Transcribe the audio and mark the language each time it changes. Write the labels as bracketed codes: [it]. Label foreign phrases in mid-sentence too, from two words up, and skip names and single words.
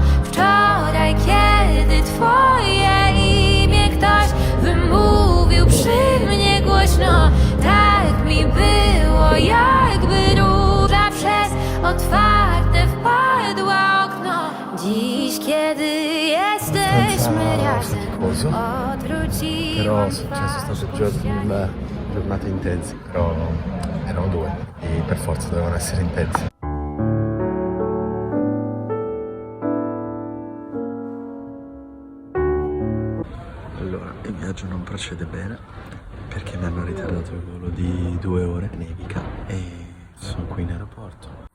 [pl] Wczoraj, kiedy twoje imię ktoś wymówił przy mnie głośno, tak mi było, jakby róża przez otwarte wpadło okno. Dziś, kiedy jesteśmy razem, Però odwróciłam [it] sono state giornate intense, però erano 2 e per forza dovevano essere intense. Allora, il viaggio non procede bene recuperato il volo di 2 ore, nevica, e sono qui in aeroporto.